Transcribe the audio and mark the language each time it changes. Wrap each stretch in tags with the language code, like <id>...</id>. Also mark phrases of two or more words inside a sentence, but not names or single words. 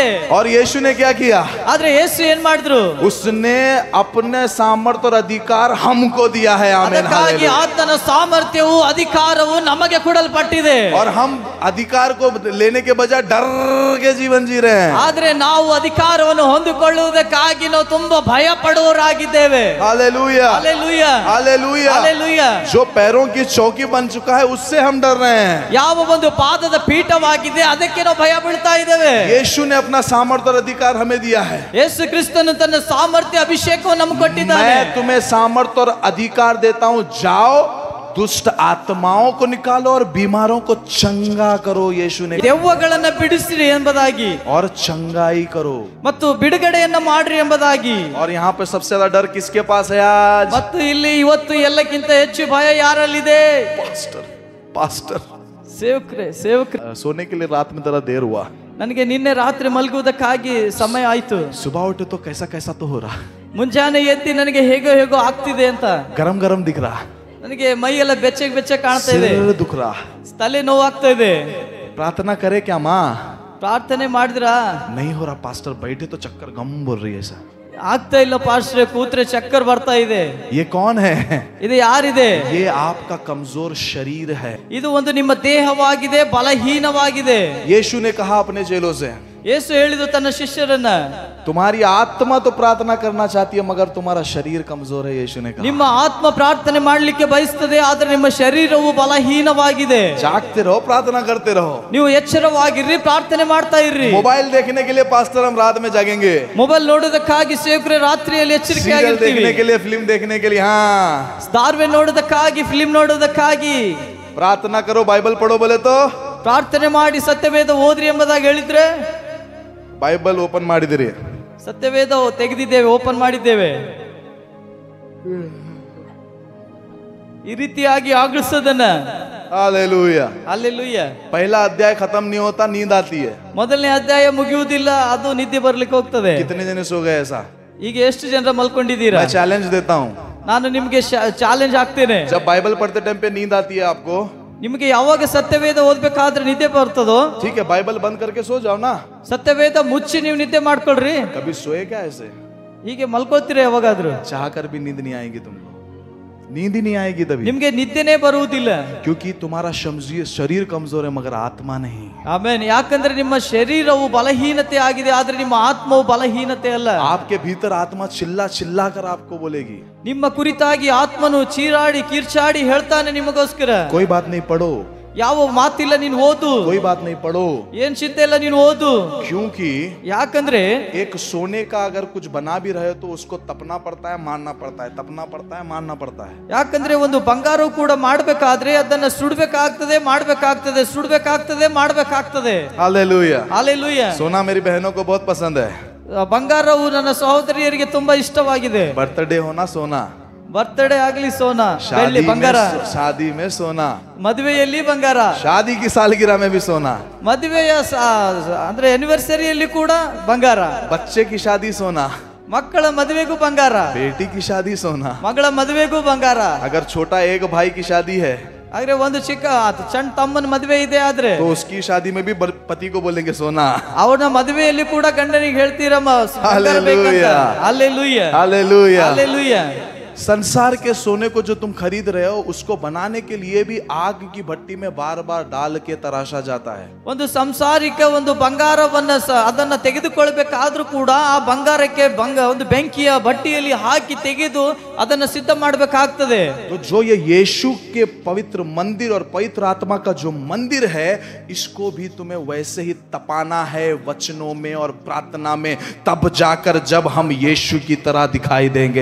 <hi>और यीशु ने क्या किया?</hi> <kn>ಆದ್ರೆ ಯೇಸು ಏನ್ ಮಾಡಿದ್ರು?</kn> <hi>उसने अपने सामर्थ्य और अधिकार हमको दिया है. आमीन.</hi> <kn>ಅದಕ್ಕಾಗಿ ಆತನ ಸಾಮರ್ಥ್ಯವು ಅಧಿಕಾರವು ನಮಗೆ ಕೊಡಲ್ಪಟ್ಟಿದೆ.</kn> <hi>और हम अधिकार को लेने के बजाय डर के जीवन जी रहे हैं.</hi> <kn>ಆದ್ರೆ ನಾವು ಅಧಿಕಾರವನ್ನು ಹೊಂದಿಕೊಳ್ಳುವುದಕ್ಕಾಗಿ ನಾವು ತುಂಬಾ ಭಯ ಪಡುವವರಾಗಿದ್ದೇವೆ.</kn> <hi>हालेलुया. हालेलुया. हालेलुया. हालेलुया. जो पैरों की चौकी बन चुका है उससे हम डर रहे हैं.</hi> <kn>ಯಾವ ಒಂದು ಪಾದದ ಪೀಠವಾಗಿದೆ ಅದಕ್ಕೆ ನಾವು ಭಯ ಬೀಳ್ತಾ ಇದ್ದೇವೆ.</kn> <hi>यीशु ने अपना सामर्थ्य और अधिकार हमें दिया है.</hi> <kn>ಯೇಸು ಕ್ರಿಸ್ತನು ತನ್ನ ಸಾಮರ್ಥ್ಯ ಅಭಿಷೇಕವನ್ನು ನಮಗೆ ಕೊಟ್ಟಿದ್ದಾನೆ.</kn> <hi>मैं तुम्हें सामर्थ्य और अधिकार देता हूं, जाओ दुष्ट आत्माओं को निकालो और बीमारों को चंगा करो. यीशु ने</hi> <kn>ದೆವ್ವಗಳನ್ನು ಬಿಡಿಸಿರಿ ಎಂಬುದಾಗಿ</kn> <hi>और चंगाई करो</hi> <kn>ಮತ್ತು ಬಿಡುಗಡೆಯನ್ನ ಮಾಡ್ರಿ ಎಂಬುದಾಗಿ.</kn> <hi>और यहाँ पे सबसे ज्यादा डर किसके पास है आज?</hi> <kn>ಮತ್ತು ಇಲ್ಲಿ ಇವತ್ತು ಎಲ್ಲಕ್ಕಿಂತ ಹೆಚ್ಚು ಭಯ ಯಾರಲ್ಲಿದೆ?</kn> <hi>पास्टर. पास्टर</hi> <kn>ಸೇವಕರೇ.</kn> <hi>सोने के लिए रात में जरा देर हुआ.</hi> <kn>ನನಗೆ ನಿನ್ನೆ ರಾತ್ರಿ ಮಲಗುವುದಕ್ಕಾಗಿ ಸಮಯ ಆಯ್ತು.</kn> <hi>सुबह उठे तो कैसा कैसा तो हो रहा,</hi> <kn>ಮುಂಜಾನೆ ಎದ್ದು ನನಗೆ ಹೇಗೋ ಆಗ್ತಿದೆ ಅಂತ.</kn> <hi>गरम गरम दिख रहा,</hi> <kn>ನನಗೆ ಮೈ ಎಲ್ಲ ಬೆಚ್ಚಗೆ ಕಾಣ್ತಾ ಇದೆ,</kn> <hi>सिर दुख रहा.</hi> <kn>ತಲೆ ನೋವು ಆಗ್ತಾ ಇದೆ.</kn> <hi>प्रार्थना करे क्या माँ?</hi> <kn>ಪ್ರಾರ್ಥನೆ ಮಾಡಿದ್ರಾ?</kn> <hi>नहीं हो रहा पास्टर. बैठे तो चक्कर गम बोल रही है ऐसा.</hi> <kn>ಆಗ್ತಾ ಇಲ್ಲ ಪಾಸ್ಟ್ರೆ, ಕೂತ್ರೆ ಚಕ್ಕರ್ ಬರ್ತಾ ಇದೆ.</kn> <hi>ये कौन है?</hi> <kn>ಇದು ಯಾರಿದೆ?</kn> <hi>ये आपका कमजोर शरीर है.</hi> <kn>ಇದು ಒಂದು ನಿಮ್ಮ ದೇಹವಾಗಿದೆ, ಬಲಹೀನವಾಗಿದೆ.</kn> <hi>यीशु ने कहा अपने चेलों से,</hi> <kn>ಯೇಸು ಹೇಳಿದ ತನ್ನ ಶಿಷ್ಯರನ್ನ,</kn> <hi>तुम्हारी आत्मा तो प्रार्थना करना चाहती है मगर तुम्हारा शरीर कमजोर है, यीशु ने कहा।</hi> <kn>ನಿಮ್ಮ ಆತ್ಮ ಪ್ರಾರ್ಥನೆ ಮಾಡಲಿಕ್ಕೆ ಬಯಸ್ತದೆ, ಆದರೆ ನಿಮ್ಮ ಶರೀರವು ಬಲಹೀನವಾಗಿದೆ.</kn> <hi>जागते रहो, प्रार्थना करते रहो,</hi> <kn>ನೀವು ಎಚ್ಚರವಾಗಿರ್ರಿ, ಪ್ರಾರ್ಥನೆ ಮಾಡ್ತಾ ಇರ್ರಿ.</kn> <hi>मोबाइल देखने के लिए पास्टर हम रात में जागेंगे,</hi> <kn>ಮೊಬೈಲ್ ನೋಡೋದಕ್ಕಾಗಿ ಸೇವಕರೇ ರಾತ್ರಿಯಲ್ಲಿ</kn> <hi>सीरियल</hi> <kn>ಎಚ್ಚರಿಕೆಯಾಗಿರ್ತೀವಿ.</kn> <hi>देखने के लिए, फिल्म देखने के लिए, हाँ</hi> <kn>ಧಾರ್ವೆ ನೋಡೋದಕ್ಕಾಗಿ, ಫಿಲ್ಮ್ ನೋಡೋದಕ್ಕಾಗಿ.</kn> <hi>प्रार्थना करो, बाइबल पढ़ो बोले तो</hi> <kn>ಪ್ರಾರ್ಥನೆ ಮಾಡಿ ಸತ್ಯವೇದ ಓದ್ರಿ ಎಂಬುದಾಗಿ ಹೇಳಿದ್ರೆ बाइबल ओपन ಮಾಡಿದಿರಿ, ಸತ್ಯವೇದ ತೆಗೆದಿದ್ದೇವೆ, ಓಪನ್ ಮಾಡಿದ್ದೇವೆ. ಈ ರೀತಿಯಾಗಿ ಆಗಳಿಸೋದನ್ನ.</kn> <hi>हालेलुया।</hi> <kn>ಹಲ್ಲೆಲೂಯಾ.</kn> <hi>पहला अध्याय खत्म नहीं होता, नींद आती है।</hi> <kn>ಮೊದಲನೇ ಅಧ್ಯಾಯ ಮುಗಿಯುವುದಿಲ್ಲ, ಅದು ನಿದ್ದೆ ಬರ್ಲಿಕ್ಕೆ ಹೋಗ್ತದೆ.</kn> <hi>कितने जने सो गए ऐसा?</hi> <kn>ಈಗ ಎಷ್ಟು ಜನರ ಮಲ್ಕೊಂಡಿದ್ದೀರಾ?</kn> <hi>मैं चैलेंज देता हूँ,</hi> <kn>ನಾನು ನಿಮ್ಗೆ ಚಾಲೆಂಜ್ ಹಾಕ್ತೇನೆ.</kn> <hi>जब बाइबल पढ़ते टाइम पे नींद आती है आपको,</hi> <kn>ನಿಮಗೆ ಯಾವಾಗ ಸತ್ಯವೇದ ಓದ್ಬೇಕಾದ್ರೆ ನಿದ್ದೆ ಬರ್ತದೋ,</kn> <hi>ठीक है बाइबल बंद करके सो जाओ ना।</hi> <kn>ಸತ್ಯವೇದ ಮುಚ್ಚಿ ನೀವು ನಿದ್ದೆ ಮಾಡ್ಕೊಳ್ರಿ.</kn> <hi>कभी सोए क्या ऐसे?</hi> <kn>ಹೀಗೆ ಮಲ್ಕೋತೀರಾ ಯಾವಾಗಾದ್ರೂ?</kn> <hi>चाह कर भी नींद नहीं आएगी तुमको, नींद ही नहीं आएगी तभी,</hi> <kn>ನಿಮ್ಗೆ ನಿದ್ದೆನೇ ಬರುವುದಿಲ್ಲ.</kn> <hi>क्योंकि तुम्हारा शरीर कमजोर है मगर आत्मा नहीं।</hi> <kn>ಆಮೇನ್. ಯಾಕಂದ್ರೆ ನಿಮ್ಮ ಶರೀರವು ಬಲಹೀನತೆ ಆಗಿದೆ, ಆದ್ರೆ ನಿಮ್ಮ ಆತ್ಮವು ಬಲಹೀನತೆ ಅಲ್ಲ.</kn> <hi>आपके भीतर आत्मा चिल्ला चिल्ला कर आपको बोलेगी,</hi> <kn>ನಿಮ್ಮ ಕುರಿತಾಗಿ ಆತ್ಮನು ಚೀರಾಡಿ ಕಿರ್ಚಾಡಿ ಹೇಳ್ತಾನೆ ನಿಮಗೋಸ್ಕರ.</kn> <hi>कोई बात नहीं पढ़ो,</hi> <kn>ಯಾವ ಮಾತಿಲ್ಲ, ನೀನು ಓದು.</kn> <hi>कोई बात नहीं पढ़ो,</hi> <kn>ಏನ್ ಚಿಂತೆ ಇಲ್ಲ, ನೀನು ಓದು.</kn> <hi>क्योंकि</hi> <kn>ಯಾಕಂದ್ರೆ</kn> <hi>एक सोने का अगर कुछ बना भी रहे तो उसको तपना पड़ता है, मारना पड़ता है, तपना पड़ता है, मारना पड़ता है।</hi> <kn>ಯಾಕಂದ್ರೆ ಒಂದು ಬಂಗಾರವು ಕೂಡ ಮಾಡ್ಬೇಕಾದ್ರೆ ಅದನ್ನ ಸುಡ್ಬೇಕಾಗ್ತದೆ, ಮಾಡ್ಬೇಕಾಗ್ತದೆ, ಸುಡ್ಬೇಕಾಗ್ತದೆ, ಮಾಡ್ಬೇಕಾಗ್ತದೆ.</kn> <hi>हालेलुया।</hi> <kn>ಹಲ್ಲೆಲೂಯಾ.</kn> <hi>सोना मेरी बहनों को बहुत पसंद है,</hi> <kn>ಬಂಗಾರವು ನನ್ನ ಸಹೋದರಿಯರಿಗೆ ತುಂಬಾ ಇಷ್ಟವಾಗಿದೆ.</kn> <hi>बर्थडे होना सोना,</hi> <kn>ಬರ್ತ್ಡೇ ಆಗ್ಲಿ ಸೋನಾ, ಬೆಳ್ಳಿ ಬಂಗಾರ.</kn> <hi>शादी में सोना,</hi> <kn>ಮದುವೆಯಲ್ಲಿ ಬಂಗಾರ,</kn> <hi>शादी की सालगिरह में भी सोना,</hi> <kn>ಮದುವೆಯ ಅಂದ್ರೆ ಆನಿವರ್ಸರಿಯಲ್ಲಿ ಕೂಡ ಬಂಗಾರ,</kn> <hi>बच्चे की शादी सोना,</hi> <kn>ಮಕ್ಕಳ ಮದುವೆಗೂ ಬಂಗಾರ,</kn> <hi>बेटी की शादी सोना,</hi> <kn>ಮಗಳ ಮದುವೆಗೂ ಬಂಗಾರ.</kn> <hi>अगर छोटा एक भाई की शादी है</hi> <kn>ಆದ್ರೆ ಒಂದು ಚಿಕ್ಕ ಸಣ್ಣ ತಮ್ಮನ ಮದುವೆ ಇದೆ ಆದ್ರೆ</kn> <hi>तो उसकी शादी में भी पति को बोलेंगे सोना।</hi> <kn>ಅವನ ಮದುವೆಯಲ್ಲಿ ಕೂಡ ಗಂಡನಿಗೆ ಹೇಳ್ತೀರಮ್ಮ ಬಂಗಾರ ಬೇಕಂತ.</kn> <hi>हालेलुया।</hi> <kn>ಹಲ್ಲೆಲೂಯಾ.</kn> <hi>हालेलुया।</hi> <kn>ಹಲ್ಲೆಲೂಯಾ.</kn> <hi>संसार के सोने को जो तुम खरीद रहे हो उसको बनाने के लिए भी आग की भट्टी में बार बार डाल के तराशा जाता है।</hi> <kn>ಒಂದು ಸಂಸಾರಿಕ ಒಂದು ಬಂಗಾರವನ್ನ ಅದನ್ನ ತೆಗೆದುಕೊಳ್ಬೇಕಾದ್ರೂ ಕೂಡ ಆ ಬಂಗಾರಕ್ಕೆ ಒಂದು ಬೆಂಕಿಯ ಭಟ್ಟಿಯಲ್ಲಿ ಹಾಕಿ ತೆಗೆದು ಅದನ್ನ ಸಿದ್ಧ ಮಾಡಬೇಕಾಗ್ತದೆ.</kn> <hi>तो जो ये यीशु के पवित्र मंदिर और पवित्र आत्मा का जो मंदिर है, इसको भी तुम्हें वैसे ही तपाना है वचनों में और प्रार्थना में, तब जाकर जब हम यीशु की तरह दिखाई देंगे।</hi>